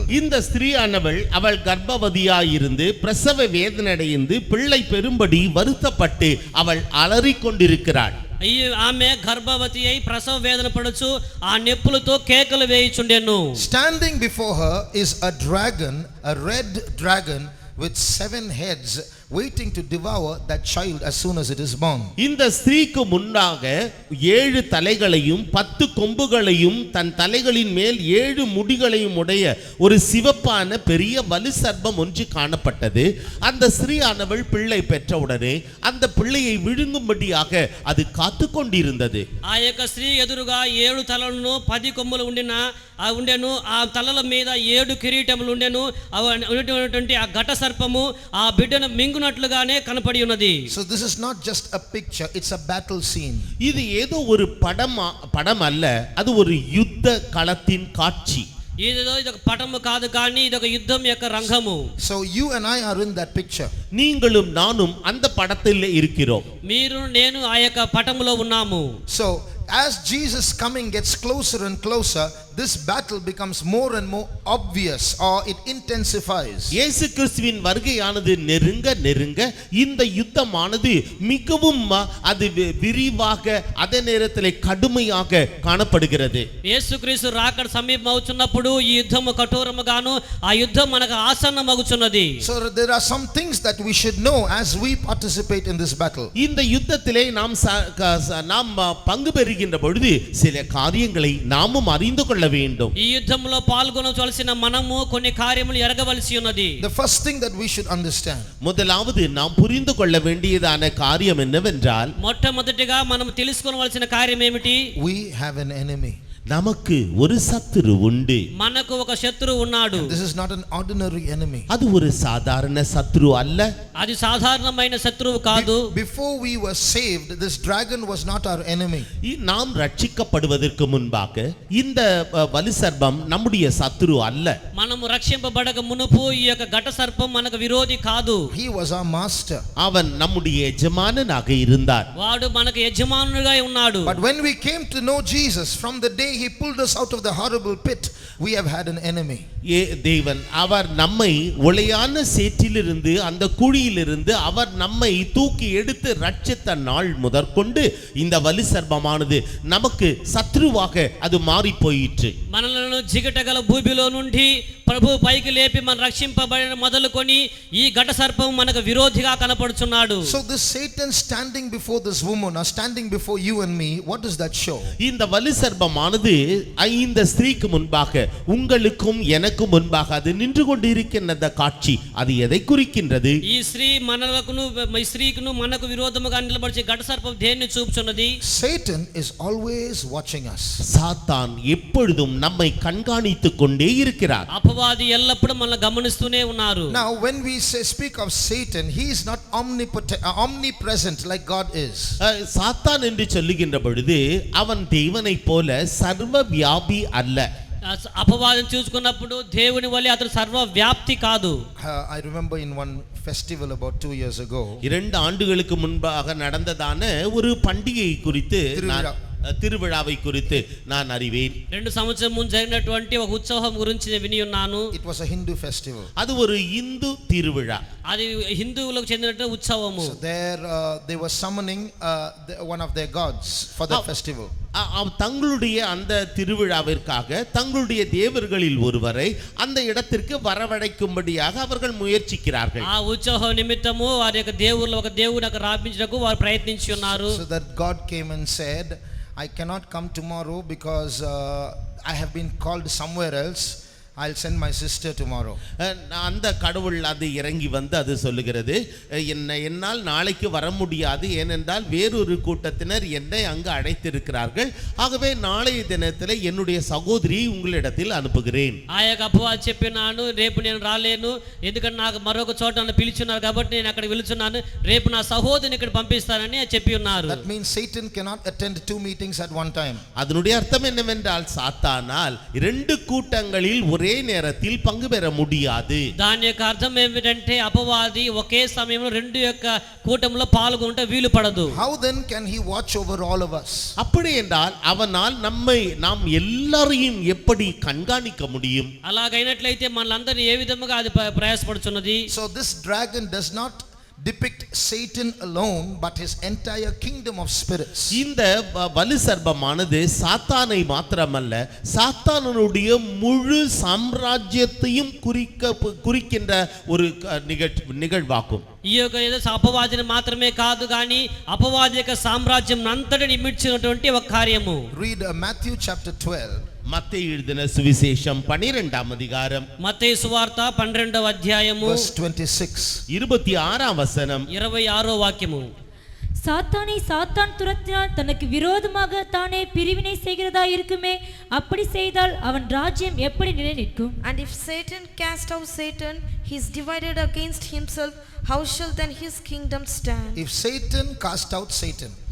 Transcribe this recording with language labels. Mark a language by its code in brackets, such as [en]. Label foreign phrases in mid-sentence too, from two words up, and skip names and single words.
[ta] இந்த ஸ்திரீயானவள் அவள் கர்ப்பவதியாய் இருந்து பிரசவ வேதனையடைந்து பிள்ளை பெறும்படி வருத்தப்பட்டு அவள் அலறிக் கொண்டிருக்கிறாள். [te] ఆమె గర్భవతి అయి ప్రసవ వేదన పడుచు ఆ నెప్పులతో కేకలు వేయుచుండెను. [en] Standing before her is a dragon, a red dragon with 7 heads, waiting to devour that child as soon as it is born. [ta] இந்த ஸ்திரீக்கு முன்னாக 7 தலைகளையும் 10 கொம்புகளையும் தன் தலைகளின் மேல் 7 முடிகளையும் உடைய ஒரு சிவப்பான பெரிய வலு சர்ப்பம் ஒன்று காணப்பட்டது. அந்த ஸ்திரீயானவள் பிள்ளை பெற்றவுடனே அந்த பிள்ளையை விழுங்கும்படியாக அது காத்து கொண்டிருந்தது. [te] ఆ యొక్క స్త్రీ ఎదురుగా 7 తలలను 10 కొమ్ములు ఉండెను. ఆ తలల మీద 7 కిరీటములు ఉండెను. ఉన్నటువంటి ఆ ఘట సర్పము ఆ బిడ్డను మింగునట్లుగానే కనపడి ఉన్నది. [en] So this is not just a picture, it's a battle scene. [ta] இது ஏதோ ஒரு படம் அல்ல, அது ஒரு யுத்த களத்தின் காட்சி. [te] ఇదేదో ఇదొక పటము కాదు కానీ ఇదొక యుద్ధం యొక్క రంగము. [en] So you and I are in that picture. [ta] நீங்களும் நானும் அந்த படத்தில் இருக்கிறோம். [te] మీరు నేను ఆ యొక్క పటములో ఉన్నాము. [en] So as Jesus coming gets closer and closer, this battle becomes more and more obvious or it intensifies. [ta] இயேசு கிறிஸ்துவின் வருகையானது நெருங்க நெருங்க இந்த யுத்தமானது மிகவும் அது விரிவாக அதே நேரத்தில் கடுமையாக காணப்படுகிறது. [te] యేసుక్రీస్తు రాకడ సమీపమవుతున్నప్పుడు ఈ యుద్ధము కఠోరముగాను ఆ యుద్ధం మనకు ఆసన్నమగుచున్నది. [en] So there are some things that we should know as we participate in this battle. [ta] இந்த யுத்தத்திலே நாம் பங்கு பெறுகிறோம் வருகின்ற பொழுது சில காரியங்களை நாமும் அறிந்து கொள்ள வேண்டும். [te] ఈ యుద్ధంలో పాల్గొనవలసిన మనము కొన్ని కార్యములు ఎరగవలసి ఉన్నది. [en] The first thing that we should understand, [ta] முதலாவது நாம் புரிந்து கொள்ள வேண்டியதான காரியம் என்னவென்றால், [te] మొట్టమొదటిగా మనం తెలుసుకోవలసిన కార్యం ఏమిటి? [en] we have an enemy. [ta] நமக்கு ஒரு சத்துரு உண்டு. [te] మనకు ఒక శత్రువు ఉన్నాడు. [en] This is not an ordinary enemy. [ta] அது ஒரு சாதாரண சத்துரு அல்ல. [te] అది సాధారణమైన శత్రువు కాదు. [en] Before we were saved, this dragon was not our enemy. [ta] நாம் ரட்சிக்கப்படுவதற்கு முன்பாக இந்த வலு சர்ப்பம் நம்முடைய சத்துரு அல்ல. [te] మనము రక్షింపబడక మునుపు ఈ యొక్క ఘట సర్పం మనకు విరోధి కాదు. [en] He was our master. [ta] அவன் நம்முடைய எஜமானனாக இருந்தார். [te] వాడు మనకు యజమానుడిగా ఉన్నాడు. [en] But when we came to know Jesus, from the day he pulled us out of the horrible pit, we have had an enemy. [ta] தேவன் அவர் நம்மை உளையான சேற்றிலிருந்து அந்த குழியிலிருந்து அவர் நம்மை தூக்கி எடுத்து ரட்சித்த நாள் முதற்கொண்டு இந்த வலு சர்ப்பமானது நமக்கு சத்ருவாக அது மாறி போயிற்று. [te] మనలను జిగటగల భూమిలో నుండి ప్రభు పైకి లేపి మన రక్షింపబడిన మొదలుకొని ఈ ఘట సర్పం మనకు విరోధిగా కనపడుచున్నాడు. [en] So this Satan standing before this woman or standing before you and me, what does that show? [ta] இந்த வலு சர்ப்பமானது இந்த ஸ்திரீக்கு முன்பாக உங்களுக்கும் எனக்கும் முன்பாக அது நின்று கொண்டிருக்கின்ற காட்சி அது எதை குறிக்கின்றது? [te] ఈ స్త్రీ మనకును ఈ స్త్రీకును మనకు విరోధముగా నిలబడే ఘట సర్పం దేన్ని చూపుచున్నది? [en] Satan is always watching us. [ta] சாத்தான் எப்பொழுதும் நம்மை கண்காணித்துக் கொண்டே இருக்கிறார். [te] అపవాది ఎల్లప్పుడూ మనల్ని గమనిస్తూనే ఉన్నారు. [en] Now when we speak of Satan, he is not omnipresent like God is. [ta] சாத்தான் என்று சொல்லுகின்ற பொழுது அவன் தேவனைப் போல சர்வ வியாபி அல்ல. [te] అపవాదం చూసుకున్నప్పుడు దేవుని వలె అతడు సర్వ వ్యాప్తి కాదు. [en] I remember in one festival about 2 years ago, [ta] 2 ஆண்டுகளுக்கு முன்பாக நடந்ததான ஒரு பண்டிகை குறித்து திருவிழாவை குறித்து நான் அறிவேன். [te] 2 సంవత్సరాల ముందు జరిగినటువంటి ఒక ఉత్సవం గురించి నేను విని ఉన్నాను. [en] it was a Hindu festival. [ta] அது ஒரு இந்து திருவிழா. [te] అది హిందువులకు చెందినటువంటి ఉత్సవము. [en] So there they were summoning one of their gods for that festival. [ta] தங்களுடைய அந்த திருவிழாவிற்காக தங்களுடைய தேவர்களில் ஒருவரை அந்த இடத்திற்கு வரவழைக்கும்படியாக அவர்கள் முயற்சிக்கிறார்கள். [te] ఆ ఉత్సవ నిమిత్తము వారి యొక్క దేవుళ్ళ ఒక దేవునికి రాపించుటకు వారు ప్రయత్నించి ఉన్నారు. [en] So that God came and said, I cannot come tomorrow because I have been called somewhere else. I'll send my sister tomorrow. [ta] அந்த கடவுள் அது இறங்கி வந்து அது சொல்லுகிறது, என்னால் நாளைக்கு வர முடியாது, ஏனென்றால் வேறொரு கூட்டத்தினர் என்னை அங்கு அழைத்திருக்கிறார்கள், ஆகவே நாளைய தினத்தில் என்னுடைய சகோதரியை உங்களிடத்தில் அனுப்புகிறேன். [te] ఆ యొక్క అపవాది చెప్పినాను, రేపు నేను రాలేను, ఎందుకంటే నాకు మరొక చోట నన్ను పిలిచున్నారు కాబట్టి నేను అక్కడికి వెళ్తున్నాను, రేపు నా సహోదరిని ఇక్కడ పంపిస్తానని చెప్పి ఉన్నారు. [en] That means Satan cannot attend 2 meetings at one time. [ta] அதனுடைய அர்த்தம் என்னவென்றால் சாத்தானால் 2 கூட்டங்களில் ஒரே நேரத்தில் பங்கு பெற முடியாது. [te] దాని యొక్క అర్థం ఏమిటంటే అపవాది ఒకే సమయంలో 2 యొక్క కూటంలో పాల్గొనట వీలు పడదు. [en] How then can he watch over all of us? [ta] அப்படி என்றால் அவனால் நாம் எல்லாரையும் எப்படி கண்காணிக்க முடியும்? [te] అలాగైనట్లయితే మనలందరినీ ఏ విధముగా అది ప్రయాసపడుచున్నది? [en] So this dragon does not depict Satan alone but his entire kingdom of spirits. [ta] இந்த வலு சர்ப்பமானது சாத்தானை மாத்திரமல்ல, சாத்தானுடைய முழு சாம்ராஜ்யத்தையும் குறிக்கின்ற ஒரு நிகழ்வாகும். [te] ఈ యొక్క ఏదో అపవాదిని మాత్రమే కాదు కానీ అపవాది యొక్క సామ్రాజ్యం అంతటిని ఇమిడ్చినటువంటి ఒక కార్యము. [en] Read Matthew chapter 12. [ta] மத்தேயு எழுதின சுவிசேஷம் 12ஆம் அதிகாரம், [te] మత్తయి సువార్త 12వ అధ్యాయము [en] verse 26. [ta] 26ஆம் வசனம், [te] 26వ వాక్యము. [ta] சாத்தானை சாத்தான் துரத்தினால் தனக்கு விரோதமாக தானே பிரிவினை செய்கிறதா இருக்குமே, அப்படி செய்தால் அவன் ராஜ்யம் எப்படி நிலை நிற்கும்? [en] And if Satan cast out Satan, he is divided against himself, how shall then his kingdom stand? If Satan cast out Satan,